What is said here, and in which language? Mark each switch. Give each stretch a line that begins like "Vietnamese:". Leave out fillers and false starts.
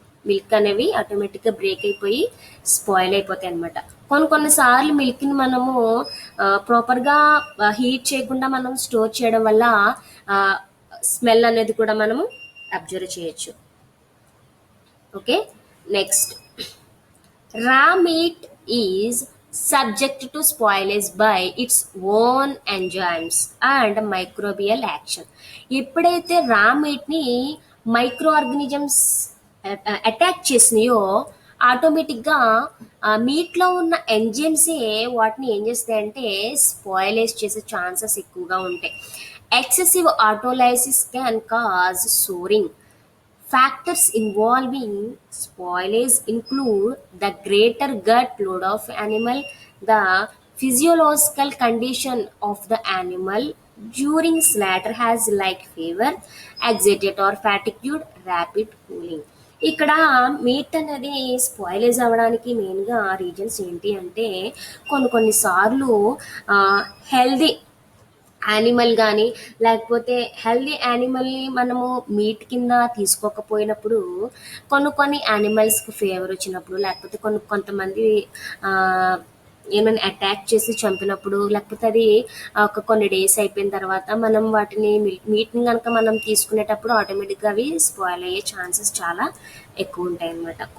Telugu: Milk అనేవి ఆటోమేటిక్గా break అయిపోయి స్పాయిల్ అయిపోతాయి అనమాట. కొన్నిసార్లు మిల్క్ని మనము ప్రాపర్గా హీట్ చేయకుండా మనం స్టోర్ చేయడం వల్ల స్మెల్ అనేది కూడా మనము అబ్జర్వ్ చేయొచ్చు. Okay, next
English: Raw meat is subject to spoilage by its own enzymes and microbial action.
Telugu: ఎప్పుడైతే రా మీట్ని మైక్రో ఆర్గనిజమ్స్ అటాక్ చేసినాయో ఆటోమేటిక్గా ఆ మీట్లో ఉన్న ఎంజైమ్సే వాటిని ఏం చేస్తాయంటే స్పాయిలేజ్ చేసే ఛాన్సెస్ ఎక్కువగా ఉంటాయి.
English: Excessive autolysis can cause souring. Factors involving spoilage include the greater gut load of animal, the physiological condition of the animal during slaughter has like fever, anxiety or fatigue, rapid cooling.
Telugu: ఇక్కడ meet అనేది spoilage అవ్వడానికి మెయిన్గా reasons ఏంటి అంటే కొన్ని సార్లు healthy animal గానీ, లేకపోతే హెల్తీ యానిమల్‌ని మనము మీట్ కింద తీసుకోకపోయినప్పుడు, కొన్ని యానిమల్స్‌కి ఫీవరొచ్చినప్పుడు, లేకపోతే కొంతమంది ఆహ్, ఏమైనా అటాక్ చేసి చంపినప్పుడు, లేకపోతే అది కొన్ని డేస్ అయిపోయిన తర్వాత మనం వాటిని మీట్‌ని గనక మనం తీసుకునేటప్పుడు ఆటోమేటిక్‌గా అవి స్పాయిల్ అయ్యే ఛాన్సెస్ చాలా ఎక్కువుంటాయనమాట.